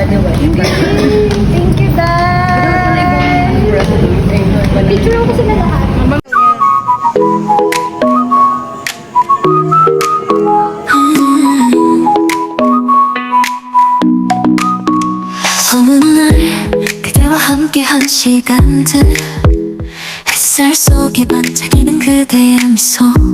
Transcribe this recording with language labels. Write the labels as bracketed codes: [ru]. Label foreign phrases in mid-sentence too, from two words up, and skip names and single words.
[en] Thank you, guys. [tl] Picture ako sila lahat. [ko] 어느 날 그대와 함께한 시간들 햇살 속에 반짝이는 그대의 미소